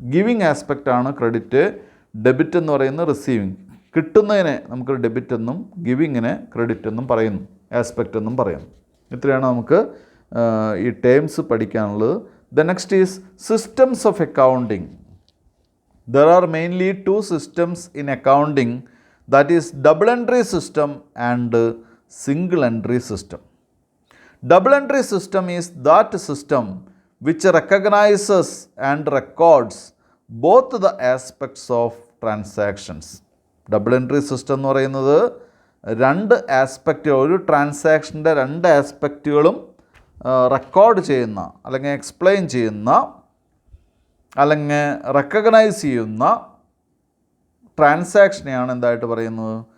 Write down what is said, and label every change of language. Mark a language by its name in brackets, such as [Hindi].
[Malayalam] Giving aspect ആണ് credit, debit എന്ന് പറയുന്നത് റിസീവിങ്. കിട്ടുന്നതിനെ നമുക്ക് ഡെബിറ്റ് എന്നും ഗിവിങ്ങിനെ ക്രെഡിറ്റ് എന്നും പറയുന്നു, ആസ്പെക്റ്റ് എന്നും പറയുന്നു. ഇത്രയാണ് നമുക്ക് ഈ ടേംസ് പഠിക്കാനുള്ളത്. [English] The next is systems of accounting. There are mainly two systems in accounting, that is double entry system and single entry system. Double entry system is that system which recognizes and records both the aspects of transactions. [Malayalam] Double entry system എന്ന് പറയുന്നത് രണ്ട് aspect, ഒരു ട്രാൻസാക്ഷൻ്റെ രണ്ട് ആസ്പെക്റ്റുകളും record ചെയ്യുന്ന അല്ലെങ്കിൽ explain ചെയ്യുന്ന അല്ലെങ്കിൽ recognise ചെയ്യുന്ന ട്രാൻസാക്ഷനെയാണ് എന്തായിട്ട് പറയുന്നത്?